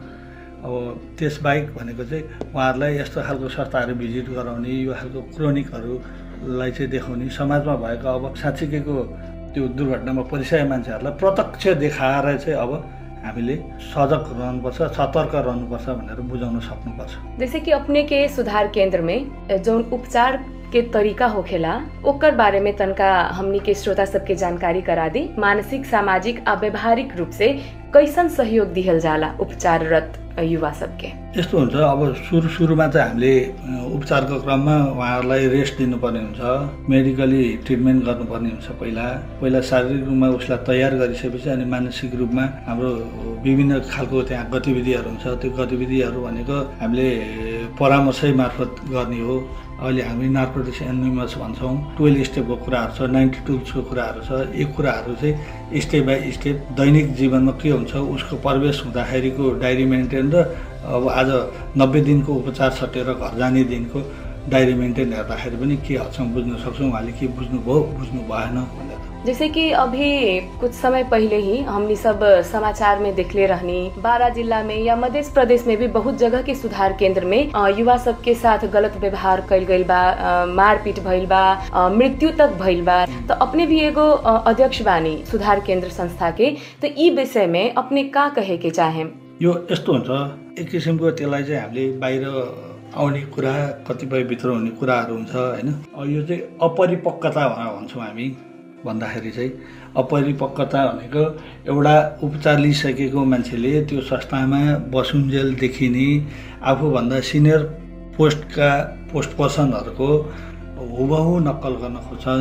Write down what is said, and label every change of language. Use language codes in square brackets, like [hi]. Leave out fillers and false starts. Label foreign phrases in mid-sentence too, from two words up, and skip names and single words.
[ne] अब त्यसबाहेक भनेको चाहिँ उहाँहरूलाई यस्तो खालको संस्थाहरू भिजिट गराउने, यो खालको क्रोनिकहरूलाई चाहिँ देखाउने, समाजमा भएको अब साँच्चीकैको त्यो दुर्घटनामा परिचय मान्छेहरूलाई प्रत्यक्ष देखाएर चाहिँ अब हामीले सजग रहनुपर्छ, सतर्क रहनुपर्छ भनेर बुझाउन सक्नुपर्छ। [bho] जैसे कि अपने के सुधार केंद्र में जो उपचार के तरीका होखेला ओकर बारे में तनका हमनी के श्रोता सबके जानकारी करा दी। मानसिक, सामाजिक आ व्यवहारिक रूप से कैसन सहयोग दिहल जाला उपचाररत युवा सबके? [ne] यस्तो हुन्छ, अब सुरुमा चाहिँ हामीले उपचारको क्रममा उहाँहरूलाई रेस्ट दिनुपर्ने हुन्छ, [en] medically treatment [ne] गर्नुपर्ने हुन्छ। पहिला शारीरिक रूपमा उसलाई तयार गरिसकेपछि अनि मानसिक रूपमा हाम्रो विभिन्न खालको त्यहाँ गतिविधिहरू हुन्छ। त्यो गतिविधिहरू भनेको हामीले परामर्शै मार्फत गर्ने हो। अहिले हामी नार्कोटिक्स एनोनिमस भन्छौँ, 12 स्टेपको कुराहरू छ, 90 टुल्सको कुराहरू छ। यी कुराहरू चाहिँ [en] step by step [ne] दैनिक जीवनमा के हुन्छ उसको प्रवेश हुँदाखेरिको [en] diary maintain [ne] र अब आज 90 दिनको उपचार सटेर घर जाने दिनको [en] diary maintain [ne] हेर्दाखेरि पनि के हदसम्म बुझ्न सक्छौँ, उहाँले के बुझ्नुभयो बुझ्नु भएन भनेर। [bho] जैसे कि अभी कुछ समय पहले ही हमनी सब समाचार में देखले रहनी, 12 जिला में या मध्य प्रदेश में भी बहुत जगह के सुधार केंद्र में युवा सब के साथ गलत व्यवहार कइल गइल बा, मारपीट भइल बा, मृत्यु तक भइल बा। तो अपने भी एगो अध्यक्ष बानी सुधार केंद्र संस्था के, तो ई विषय में अपने का कहे के चाहे? [ne] यो यस्तो हुन्छ, एक किसिमको त्यसलाई चाहिँ हामीले बाहिर आउने कुरा, कतिपय भित्र हुने कुराहरू हुन्छ होइन। यो चाहिँ अपरिपक्वता भन्छौँ हामी। भन्दाखेरि चाहिँ अपरिपक्वता भनेको एउटा उपचार लिइसकेको मान्छेले त्यो संस्थामा बसुन्जेल देखिने आफूभन्दा [en] senior post [ne] पर्सनहरूको हुबहु नक्कल गर्न खोज्छन्।